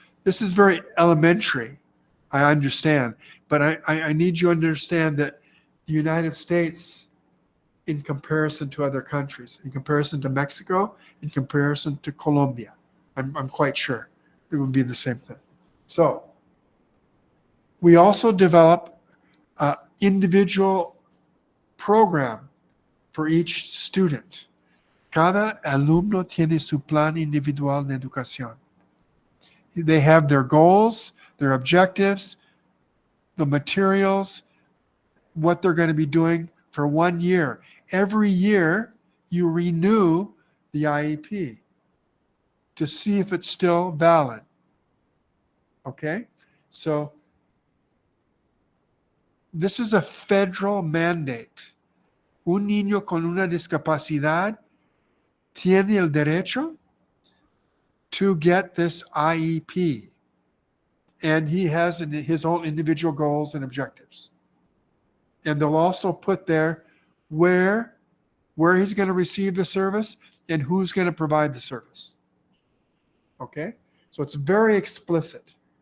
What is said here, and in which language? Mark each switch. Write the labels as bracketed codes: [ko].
[en] This is very elementary, I understand, but I need you to understand that the United States, in comparison to other countries, in comparison to Mexico, in comparison to Colombia, I'm quite sure it would be the same thing. So we also develop an individual program for each student. [es] Cada alumno tiene su plan individual de educación. [en] They have their goals, their objectives, the materials, what they're going to be doing for 1 year. Every year, you renew the IEP to see if it's still valid. Okay? So this is a federal mandate. [es] Un niño con una discapacidad tiene el derecho [en] to get this IEP. And he has his own individual goals and objectives. And they'll also put there where he's going to receive the service and who's going to provide the service. Okay? So it's very explicit.